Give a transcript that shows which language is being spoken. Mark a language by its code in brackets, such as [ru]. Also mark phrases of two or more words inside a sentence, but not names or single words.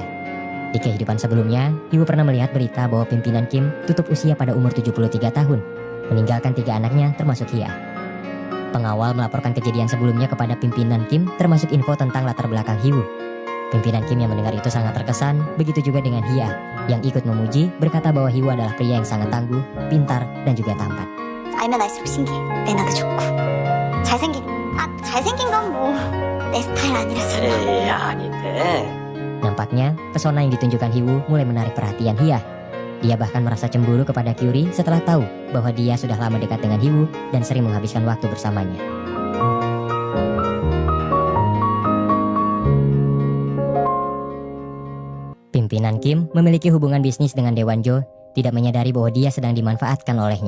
[id] Di kehidupan sebelumnya, Hiwu pernah melihat berita bahwa pimpinan Kim tutup usia pada umur 73 tahun, meninggalkan 3 anaknya termasuk Hia. Pengawal melaporkan kejadian sebelumnya kepada pimpinan Kim termasuk info tentang latar belakang Hiwu. Pimpinan Kim yang mendengar itu sangat terkesan, begitu juga dengan Hia, yang ikut memuji berkata bahwa Hiwu adalah pria yang sangat tangguh, pintar, dan juga tampan. [ko] 알면 알수록 신기해. 매너도 좋고 잘생긴 건 뭐 내 스타일 아니라서. 에이, 아닌데. [id] Nampaknya, pesona yang ditunjukkan Hiwu mulai menarik perhatian Hia. Dia bahkan merasa cemburu kepada Kyuri setelah tahu bahwa dia sudah lama dekat dengan Hiwu dan sering menghabiskan waktu bersamanya. Pimpinan Kim memiliki hubungan bisnis dengan Daewonjo, tidak menyadari bahwa dia sedang dimanfaatkan olehnya.